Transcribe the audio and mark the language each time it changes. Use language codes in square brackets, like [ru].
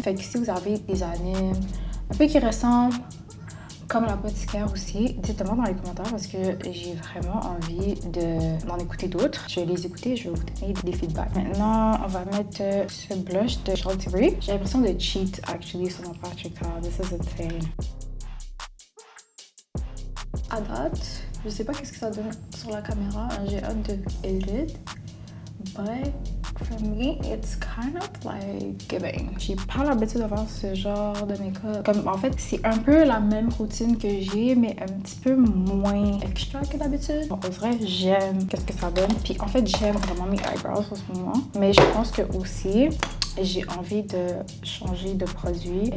[fr] Fait que si vous avez des animes un peu qui ressemblent comme l'apothicaire aussi, dites-moi dans les commentaires parce que j'ai vraiment envie d'en écouter d'autres. Je vais les écouter et je vais vous donner des feedbacks. Maintenant, on va mettre ce blush de Charlotte Tilbury. J'ai l'impression de cheat actually sur mon Patrick Ta. [en] This is insane. [fr] À date, je sais pas qu'est-ce que ça donne sur la caméra. J'ai hâte de edit. [en] But for me, it's kind of like giving. [fr] J'ai pas l'habitude de faire ce genre de make-up. Comme en fait, c'est un peu la même routine que j'ai, mais un petit peu moins extra que d'habitude. En vrai, j'aime qu'est-ce que ça donne. Puis en fait, j'aime vraiment mes eyebrows en ce moment. Mais je pense que aussi, j'ai envie de changer de produit.